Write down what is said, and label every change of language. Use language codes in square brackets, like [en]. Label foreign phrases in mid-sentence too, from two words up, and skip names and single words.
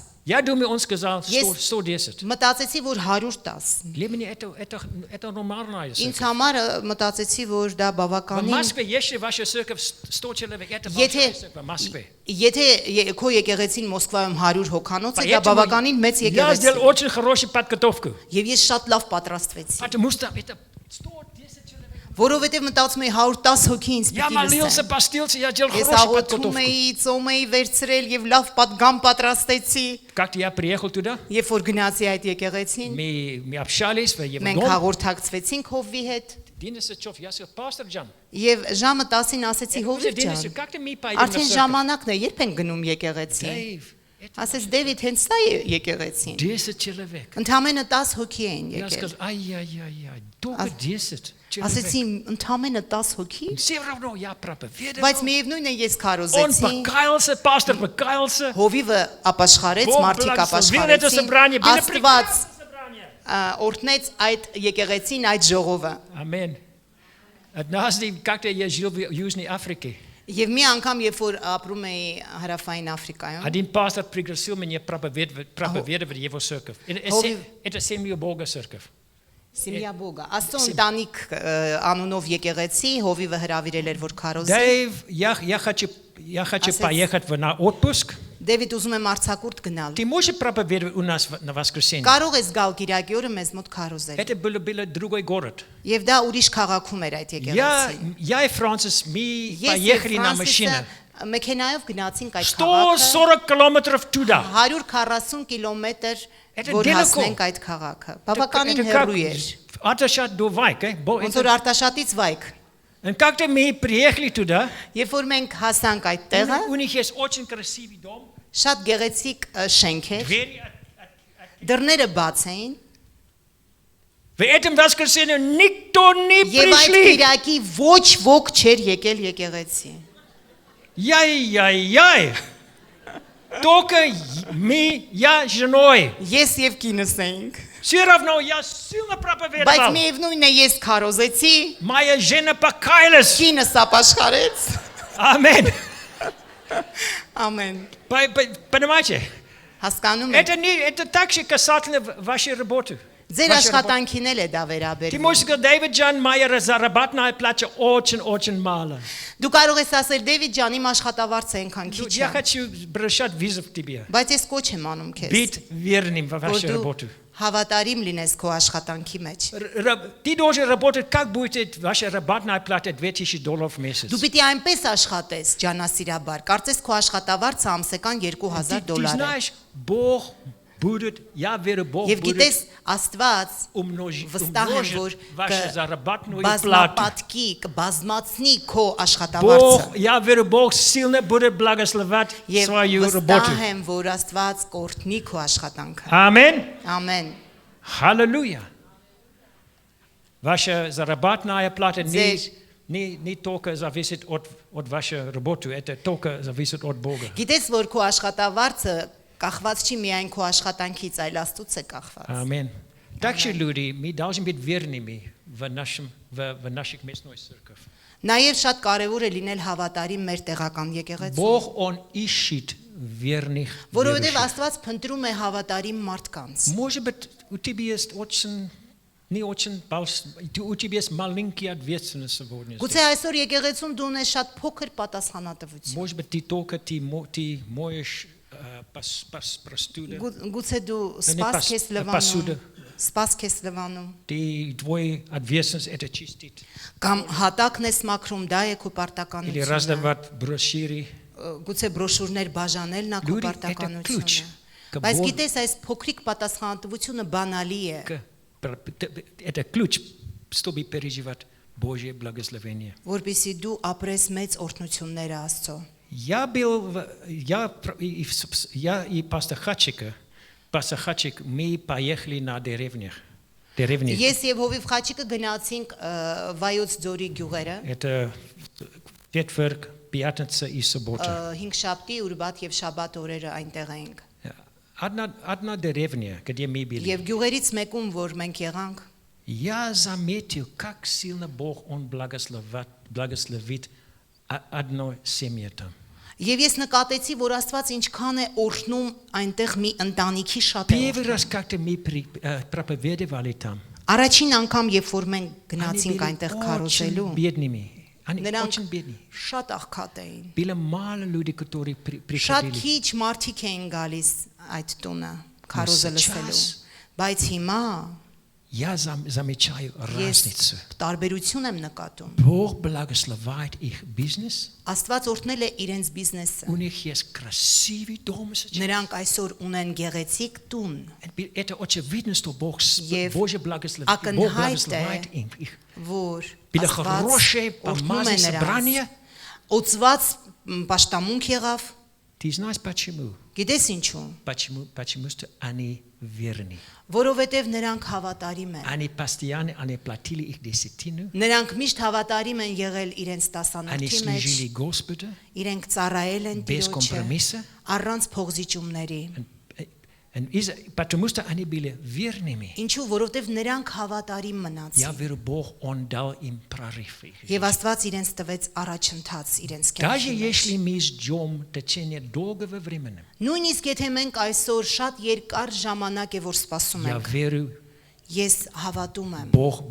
[ru] Я думаю, он сказал Есть. 110. [hy] Մտածեցի, որ 110։ [ru] Для меня это нормальная [hy] Ինձ [ru] церковь. [hy] համար մտածեցի, որ դա [ru] В [hy] բավականին։ [ru] Москве, если ваша церковь 100 человек, это [hy] Եթե [ru] большая церковь в Москве. [hy] Եթե քո եկեղեցին Մոսկվայում 100 հոգանոց է, դա [ru] Поэтому [hy] բավականին մեծ [ru] я [hy] եկեղեցի։ [ru] сделал очень хорошую подготовку. [hy] Եվ ես շատ լավ պատրաստվեցի, [ru] Потому что это 110 человек. [hy] որովհետև մտածում էի 110 հոգի ինձ [ru] Я [hy] պիտի [ru] молился, [hy] լսեն։ [ru] постился, я делал [hy] Ես [ru] хорошую [hy] աղոթում [ru] подготовку. [hy] էի, ծոմ էի վերցրել եւ լավ падգամ պատրաստեցի։ [ru] Как я приехал туда, [hy] Երբ որ гնացի այդ եկեղեցին, [ru] мы общались в его [hy] մենք [ru] доме. [hy] հաղորդակցվեցինք Հովվի հետ [ru] 11 часов, я сказал, пастор Джан, [hy] եւ ժամը 10-ին ասեցի Հովվի ջան, [ru] как ты мы пойдем на [hy] արդեն [ru] церковь? [hy] ժամանակն է, երբ են գնում եկեղեցի։ [ru] Дэйв, это [hy] Ասեց Դեվիդ, հենց սա է եկեղեցին։ [ru] 10 человек. [hy] Ընդամենը 10 հոգի են [ru] Я [hy] եկել։ [ru] сказал, ай-яй-яй-яй, только 10 человек. [hy] Ասեցի, ընդամենը 10 հոգի, [ru] Все равно я проповедовал. [hy] բայց միևնույն է ես [ru] Он [hy] քարոզեցի։ [ru] покаялся, пастор покаялся. [hy] Հովիվը ապաշխարեց, [ru] Бог [hy] մարդիկ [ru] благословил это [hy] ապաշխարեցին։ [ru] собрание. Было [hy] Աստված [ru] прекрасное собрание. [hy] օրհնեց այդ եկեղեցին, այդ ժողովը։ [ru] Аминь. Однажды, как-то я жил в Южной Африке. [hy] Եվ մի անգամ, երբ որ ապրում էի Հարավային Աֆրիկայում, [ru] Один пастор пригласил меня проповедовать его церковь. Это семью Бога церковь. [hy] Սիմիա Բոգա, Աստծո ընտանիք անունով եկեղեցի, Հովիվը հրավիրել էր, որ քարոզի։ [ru] Дэйв, я хочу я хочу [hy] Асец. [ru] поехать на отпуск. [hy] Դեվիդ уզում եմ արցակուրտ գնալ։ [ru] Ты можешь проповедовать у нас на воскресенье? [hy] Կարող ես գալ Կիրակի օրը մեզ մոտ քարոզել։ [ru] Это был другой город. [hy] Եվ դա ուրիշ քաղաքում էր այդ եկեղեցին։ [ru] Я и Францис, мы [hy] Ես [ru] поехали [hy] եւ [ru] на машине. [hy] Ֆրանսիսը մեքենայով գնացինք այդ քաղաքը։ [ru] 140 километров туда. [hy] 140 կիլոմետր [ru] Это [hy] որ [ru] далеко. [hy] հասնենք այդ քաղաքը։ Բավականին [ru] Это как [hy] հեռու էր։ [ru] Արտաշատ до Вайк. [hy] Ոնց որ Արտաշատից վայք։ [ru] И как-то мы приехали туда. [hy] Երբ որ մենք հասանք այդ տեղը, [ru] У них есть очень красивый дом. [hy] շատ գեղեցիկ շենք էր։ [ru] Двери [hy] Դռները баց էին։ [ru] В этом воскресенье никто не [hy] Եվ այդ [ru] пришли. [hy] Կիրակի ոչ ոք չէր եկել եկեղեցի։ [ru] Яй-яй-яй. Только мы, я с женой. [hy] Ես եւ կինս էինք։ [ru] Все равно я сильно [hy] Բայց [ru] проповедовал. [hy] միևնույնն է ես քարոզեցի, [ru] Моя жена покаялась. [hy] կինս ապաշխարեց։ Ամեն. Ամեն։ [ru] Понимаете? [hy] Հասկանում եք։ [ru] Это также касательно вашей работы. [hy] Ձեր [ru] Вашей работы. [hy] աշխատանքին էլ է դա [ru] Ты [hy] վերաբերվում։ [ru] можешь сказать, Дэвид Джан, моя заработная плата очень-очень мало. [hy] Դու կարող ես ասել Դեվիդ ջան, իմ աշխատավարձը այնքան քիչ [ru] Я [hy] է։ [ru] хочу бросать вызов тебе. [hy] Բայց ես կոչ եմ անում քեզ։ [ru] Быть верным в [hy] Որ [ru] вашей [hy] դու [ru] работе. [hy] հավատարիմ լինես քո աշխատանքի մեջ։ [ru] Ты должен работать, как будет ваша работная плата $2000 в месяц. [hy] Դու պիտի այնպես աշխատես, ջանասիրաբար։ Կարծես քո աշխատավարձը ամսական $2000 [ru] Ты [hy] է։ [ru] знаешь, Бог будет, я верю, Бог [hy] Եվ [ru] будет [hy] գիտես, Աստված վստահ եմ, որ [ru] вашу заработную плату. [hy] բազմապատկի, կբազմացնի քո [ru] Бог, [hy] աշխատավարձը։ [ru] я верю, Бог сильно будет благословать [hy] Եվ [ru] свою работу. [hy] վստահ եմ, որ Աստված կօրհնի քո աշխատանքը։ [ru] Аминь. [hy] Ամեն։ [ru] Аллилуйя. Ваша заработная плата Здесь- не только зависит от вашей работы, это только зависит от Бога. [hy] Գիտես, որ քո աշխատավարձը կախված չի միայն քո աշխատանքից, այլ Աստծուց է կախված։ [ru] Аминь. Также люди, мы должны быть верными в наших местной церкви. [hy] Նաև շատ կարևոր է լինել հավատարիմ մեր տեղական եկեղեցում, [ru] Бог, Он ищет верных [hy] որովհետև [ru] верующих. [hy] Աստված փնտրում է հավատարիմ մարդկանց։ [ru] Может быть, у тебя есть не очень, у тебя есть маленькая ответственность сегодня. [hy] Գուցե այսօր եկեղեցում դու ունես շատ փոքր պատասխանատվություն։ [ru] Может быть, ты моешь простуды, [hy] Գուցե դու [ru] Они [hy] սպասք ես [ru] посуда. [hy] լվանում, սպասք ես լվանում, [ru] твой ответственность это чистить. [hy] կամ հատակն ես մաքրում, դա է քո [ru] Или [hy] պարտականությունը։ [ru] раздавать брошюры. [hy] Գուցե բրոշուրներ բաժանելն է քո Լուրի, դա պարտականությունը։ [ru] ключ, [hy] Բայց որ- գիտես, այս փոքրիկ պատասխանատվությունը բանալի է, [ru] Это ключ, чтобы переживать Божье благословение. [hy] որպեսզի дու ապրես մեծ օրհնությունները Աստծո։ [ru] Я и пастор Хачик, мы поехали на деревнях. Деревни. [hy] Ես եւ Հովիվ Խաչիկը գնացինք Վայոց ձորի գյուղերը, [ru] Это четверг, пятница и суббота. [hy] 5 շաբթի, ուրբաթ եւ շաբաթ օրերը այնտեղ էինք։ [ru] Одна деревня, где мы были. [hy] Եվ գյուղերից մեկում, որ մենք եղանք, [ru] Я заметил, как сильно Бог, Он благословит одной семье там. [hy] եւ ես նկատեցի, որ Աստված ինչքան է օրհնում այնտեղ մի ընտանիքի շատ է [ru] Первый [hy] օրհնում։ [ru] раз как-то мы проповедовали там. [hy] Առաջին անգամ, երբ որ մենք [ru] Они [hy] գնացինք [ru] были [hy] այնտեղ [ru] очень [hy] քարոզելու, [ru] бедными. Они [hy] նրանք [ru] очень бедные. [hy] շատ աղքատ էին։ [ru] Было мало людей, которые [hy] Շատ [ru] приходили. [hy] քիչ մարդիկ էին գալիս այդ տունը քարոզը լսելու։ [ru] сейчас [hy] Բայց հիմա [ru] Я замечаю [hy] ես [ru] разницу. [hy] տարբերություն եմ нկատում։ [ru] Бог благословляет их бизнес. [hy] Աստված օրհնել է իրենց բիզնեսը։ [ru] У них есть красивый дом сейчас. [hy] Նրանք այսօր ունեն гեղեցիկ տուն, [ru] Это очевидно, что Бог [hy] Եվ [ru] Божье благословляет их. [hy] որ [ru] Были [hy] Աստված [ru] хорошие [hy] օրհնում է [ru] помазанные [hy] նրանց։ [ru] собрания. [hy] Օծված պաշտամունք եղավ։ [ru] Ты знаешь почему? [hy] Գիտես ինչու։ [ru] Потому что они верны. [hy] Որովհետև նրանք հավատարիմ են։ [ru] Они постоянно платили их десятину. [hy] Նրանք միշտ հավատարիմ են եղել իրենց [ru] Они [hy] տասանորդի մեջ, [ru] служили Господу [hy] իրենք ծառայել են [ru] без [hy] Տիրոջը [ru] компромисса. [hy] առանց փողզիջումների։ [ru] Потому что они были верными. [hy] Ինչու, որովհետև նրանք հավատարիմ [ru] Я [hy] մնացին։ [ru] верю, Бог, Он дал им прорыв. [hy] Եվ Աստված իրենց տվեց առաջընթաց իրենց [ru] Даже [hy] կյանքի մեջ։ [ru] если мы ждем течение долгого времени, [hy] Նույնիսկ եթե մենք այսօր շատ երկար ժամանակ է որ սպասում [ru] я [hy] ենք, [ru] верю, [hy] ես հավատում եմ, [ru] Бог будет